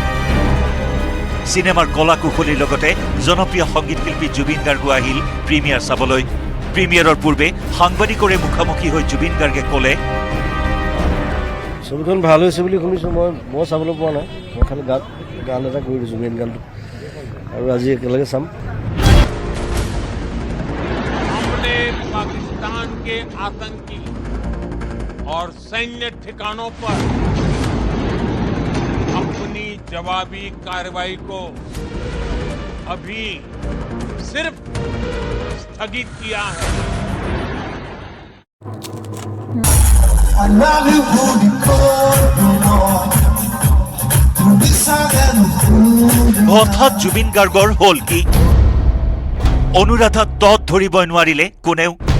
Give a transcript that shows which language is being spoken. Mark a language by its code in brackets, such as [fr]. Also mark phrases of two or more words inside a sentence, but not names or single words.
[as] চিনেমাৰ কলা কুশলীৰ লগতে জনপ্ৰিয় সংগীত শিল্পী জুবিন গাৰ্গো আহিল প্ৰিমিয়াৰ চাবলৈ। প্ৰিমিয়াৰৰ পূৰ্বে সাংবাদিকৰে মুখামুখি হৈ জুবিন গাৰ্গে ক'লে, ছবিখন ভাল হৈছে বুলি শুনিছোঁ, মই চাবলৈ পোৱা নাই, মই খালি গান এটা কৰি দিছোঁ, মেইন গানটো, আৰু আজি একেলগে চাম। [hi] हमने पाकिस्तान के आतंकी और सैन्य ठिकानों पर अपनी जवाबी कार्रवाई को अभी सिर्फ स्थगित किया है। [as] হঠাৎ জুবিন গাৰ্গৰ হ'ল কি? অনুৰাধা তত ধৰিবই নোৱাৰিলে কোনেও।